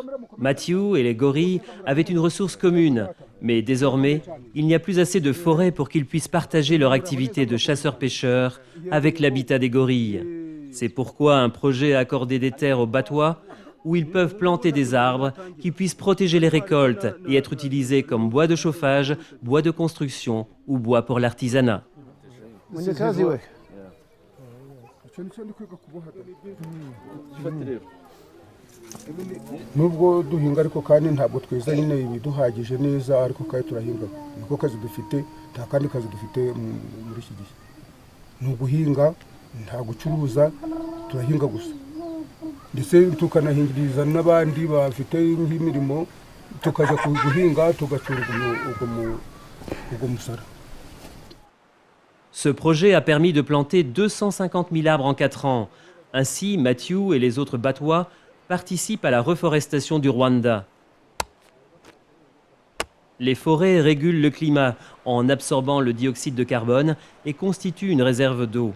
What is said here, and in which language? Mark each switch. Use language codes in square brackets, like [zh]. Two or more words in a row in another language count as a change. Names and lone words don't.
[fr] Matthew et les gorilles avaient une ressource commune, mais désormais, il n'y a plus assez de forêts pour qu'ils puissent partager leur activité de chasseurs-pêcheurs avec l'habitat des gorilles. C'est pourquoi un projet a accordé des terres aux Batwa où ils peuvent planter des arbres qui puissent protéger les récoltes et être utilisés comme bois de chauffage, bois de construction ou bois pour l'artisanat. [rw] Nubwo duhinga ariko kandi ntabwo tweza nyine ibiduhagije neza ariko kandi turahinga niko kazi dufite nta kandi kazi dufite muri iki gihe ni uguhinga nta gucuruza turahinga gusa ndetse tukanahingiriza n'abandi bafite imirimo tukaja guhinga tugacunga ugo musara. [fr] Ce projet a permis de planter 250 000 arbres en 4 ans. Ainsi, Matthew et les autres Batwa participent à la reforestation du Rwanda. Les forêts régulent le climat en absorbant le dioxyde de carbone et constituent une réserve d'eau.